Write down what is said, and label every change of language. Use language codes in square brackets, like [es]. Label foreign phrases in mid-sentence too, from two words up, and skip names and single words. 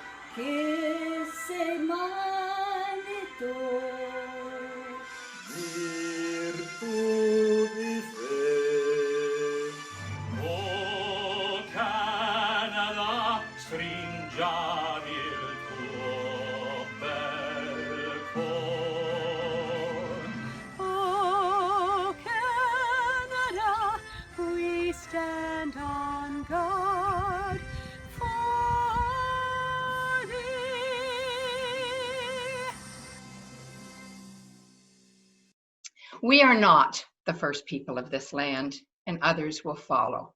[es] que se manifestó. Virtud y fe. [it] O Canada, stringiami il tuo bel cor. [en] Oh, Canada, we stand on guard for thee. We are not the first people of this land, and others will follow.